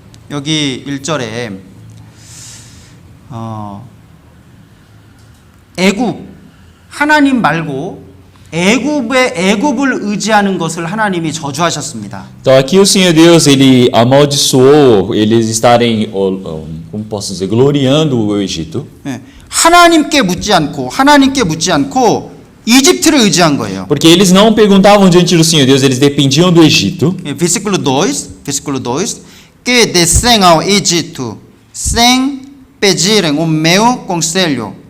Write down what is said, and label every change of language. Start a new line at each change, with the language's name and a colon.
Korean: 여기 1절에 애굽, 하나님 말고 애굽을 의지하는 것을 하나님이 저주하셨습니다.
Portuguese: Então aqui o Senhor Deus, ele amaldiçoou eles estarem, como posso dizer, gloriando o Egito.
Korean: 예, 하나님께 묻지 않고 이집트를 의지한 거예요.
Portuguese: Porque eles não perguntavam diante do Senhor Deus, eles dependiam do Egito. 예, versículo 2, que descem ao Egito sem pedirem o meu conselho.